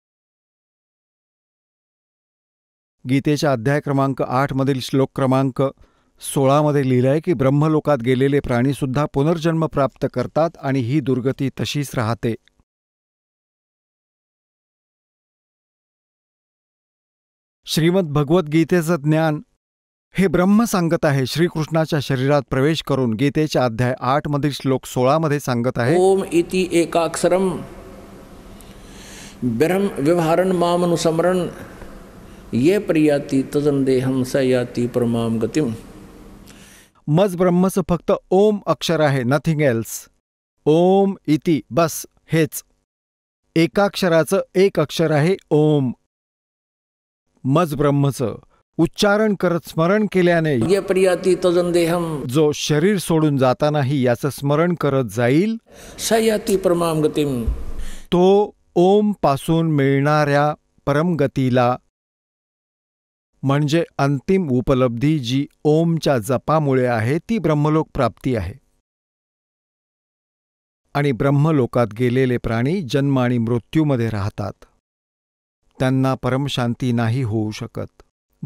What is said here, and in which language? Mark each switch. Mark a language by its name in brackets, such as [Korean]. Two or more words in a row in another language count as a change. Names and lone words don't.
[Marathi] गीतेच्या अध्याय क्रमांक 8 मधील श्लोक क्रमांक 16 मध्ये लिहिलंय की ब्रह्मलोकात गेलेले प्राणीसुद्धा पुनर्जन्म प्राप्त करतात आणि ही दुर्गती तशीच राहते. श्रीमद भगवद्गीतेचं ज्ञान हे ब्रह्म सांगत आहे. श्रीकृष्णाच्या शरीरात प्रवेश करून गीतेच्या अध्याय 8 मधील श्लोक 16 मध्ये सांगत आहे, [Sanskrit] ओम इति एकाक्षरम ब्रह्म व्यवहारन मामनुसमरण ये प्रियाति तजन देहम स याति परमाम गतिम. [Marathi] मज ब्रह्मचं फक्त ओम अक्षर आहे, [English] nothing else. [Sanskrit] ओम इति, [Marathi] बस हेच. एकाक्षराचं एक अक्षर आहे ओम. मज ब्रह्मचं उच्चारण करत स्मरण केल्याने [Sanskrit] ये प्रियाति तजन देहम, [Marathi] जो शरीर सोडून जातानाही याचं स्मरण करत जाईल, [Sanskrit] स याति परमाम गतिम, [Marathi] तो ओम पासून मिळणाऱ्या परमगतीला, म्हणजे अंतिम उपलब्धी जी ओमच्या जपामुळे आहे, ती ब्रह्मलोक प्राप्ती आहे. आणि ब्रह्मलोकात गेलेले प्राणी जन्म आणि मृत्यूमध्ये राहतात, त्यांना परमशांती नाही होऊ शकत.